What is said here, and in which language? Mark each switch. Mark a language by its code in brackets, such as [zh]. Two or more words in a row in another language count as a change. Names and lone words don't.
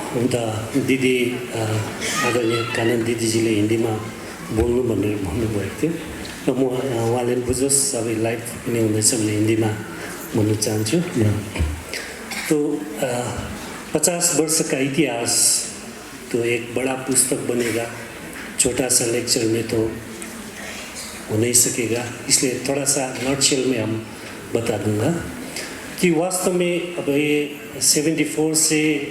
[ne] उता दिदी आदरणीय कानन दिदीजीले हिन्दीमा बोल्नु भनेर भन्नुभएको थियो र म उहाँले बुझोस् सबै लाइभ पनि हुँदैछ भने हिन्दीमा भन्न चाहन्छु। [hi] तो 50 वर्ष का इतिहास तो एक बड़ा पुस्तक बनेगा, छोटा सा लेक्चर में तो हो नहीं सकेगा, इसलिए थोड़ा सा नॉटशेल में हम बता दूंगा कि वास्तव में अब ये 74 से